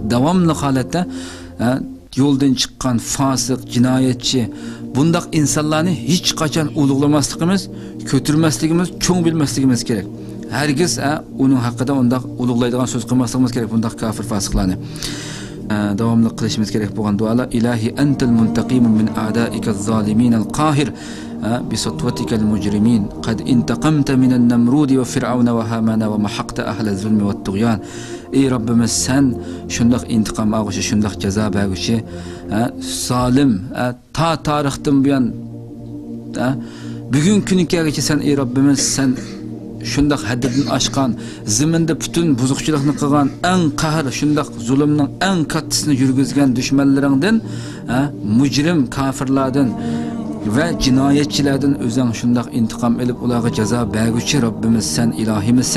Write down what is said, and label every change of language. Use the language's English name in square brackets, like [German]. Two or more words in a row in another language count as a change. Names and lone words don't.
[Uzbek] Davomli holatda yo'ldan chiqqan fosiq, jinoyatchi bundaq insonlarni hech qachon ulug'lamasligimiz, ko'tarmasligimiz, cho'ng bilmasligimiz kerak. Hargiz uning haqida undaq ulug'laydigan so'z qilmasligimiz kerak bundaq kafir fosiqlarni. Davomli qilishimiz kerak bo'lgan duolar [Arabic] إلهي أنت المنتقم من أعدائك الظالمين القاهر بسطوتك المجرمين قد انتقمت من النمرود وفرعون وهامان ومحقت أهل الظلم والطغيان. [Uzbek] Ey Rabbimiz, sen shundoq intiqom olguchi, shundoq jazo berguchi, zolim ta tarixdan buyon bugun kunigacha sen ey Rabbimiz, sen shundoq haddidan oshgan, zaminda butun buzuqchilikni qilgan, eng qahr, shundoq zulmning eng kattasini yurgizgan dushmanlaringdan, mujrim kafirlardan va jinoyatchilardan o'zing shundoq intiqom olib ularga jazo berguchi Robbimiz, sen ilohimizsan.